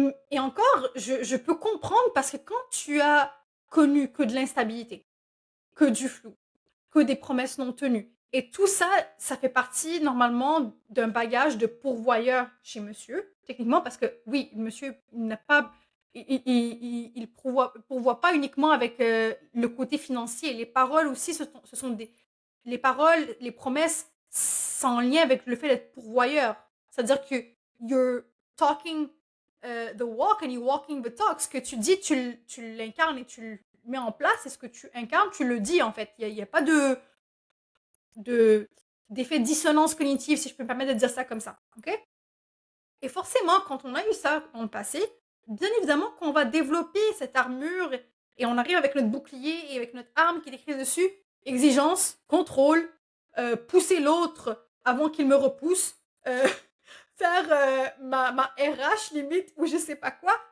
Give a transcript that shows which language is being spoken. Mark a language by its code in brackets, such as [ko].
[fr] Et encore, je peux comprendre parce que quand tu as connu que de l'instabilité, que du flou, que des promesses non tenues, et tout ça, ça fait partie normalement d'un bagage de pourvoyeur chez monsieur, techniquement, parce que oui, monsieur n'a pas, il pourvoit pas uniquement avec le côté financier. Les paroles aussi, ce sont des, les paroles, les promesses, c'est en lien avec le fait d'être pourvoyeur. C'est-à-dire que [en] you're talking the walk and you're walking the talk. [fr] Ce que tu dis, tu l'incarnes et tu le mets en place. Et ce que tu incarnes, tu le dis en fait. Il n'y a pas d'effet dissonance cognitive, si je peux me permettre de dire ça comme ça. Ok. Et forcément, quand on a eu ça dans le passé, bien évidemment qu'on va développer cette armure et on arrive avec notre bouclier et avec notre arme qui est écrite dessus exigence, contrôle, pousser l'autre avant qu'il me repousse, faire ma RH limite ou je sais pas quoi.